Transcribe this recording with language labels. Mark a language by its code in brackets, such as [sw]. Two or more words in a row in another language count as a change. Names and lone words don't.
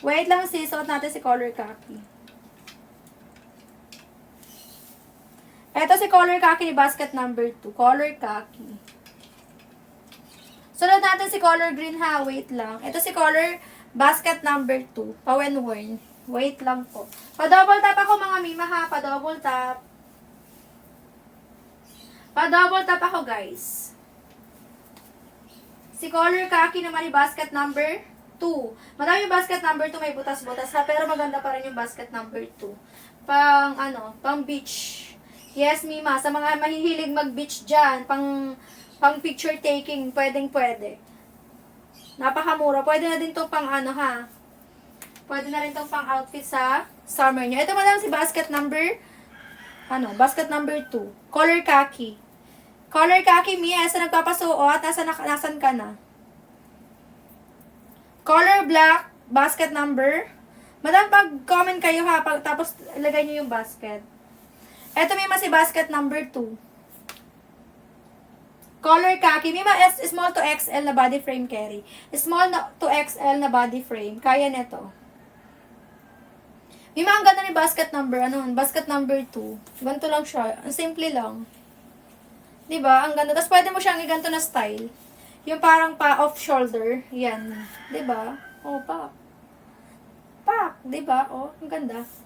[tl] Wait lang sis, suot natin si [en] color khaki. [tl] Ito si [en] color khaki [tl] ni [en] basket number [tl] 2. [en] Color khaki. [tl] Sunod natin si [en] color green [tl] ha. Wait lang. Ito si [en] color basket number [tl] 2. Pa [en] when worn. [tl] Wait lang po. Pa- [en] double tap [tl] ako mga mima ha. Pa- [en] double tap. [tl] Pa- [en] double tap [tl] ako, guys. Si [en] color khaki [tl] naman yung [en] basket number [tl] 2. Madami yung [en] basket number [tl] 2, may butas-butas ha, pero maganda pa rin yung [en] basket number [tl] 2. Pang beach. Yes, Mima, sa mga mahihilig mag-beach dyan, pang [en] picture taking, [tl] pwede. Napakamura. Pwede na din to pang ha. Pwede na rin to pang outfit sa summer nyo. Ito madam si [en] basket number, basket number [tl] 2. [en] Color khaki. Color khaki, [tl] Mia, sa nagpapasuot, nasan ka na? [en] Color black, basket number. [tl] Madam, pag-comment kayo ha, tapos ilagay nyo yung basket. Ito, Mima, si [en] basket number [tl] 2. [en] Color khaki, Mima, small to XL na body frame carry. Small to XL na body frame, [tl] kaya neto. Mima, ang ganda ni [en] basket number, basket number [tl] 2. Ganito lang siya, ang simple lang. Diba? Ang ganda. Tapos pwede mo siyang iganto na style. Yung parang pa- [en] off shoulder. [tl] Yan. Diba? Oh, pak. Pak. Diba? Oh, ang ganda.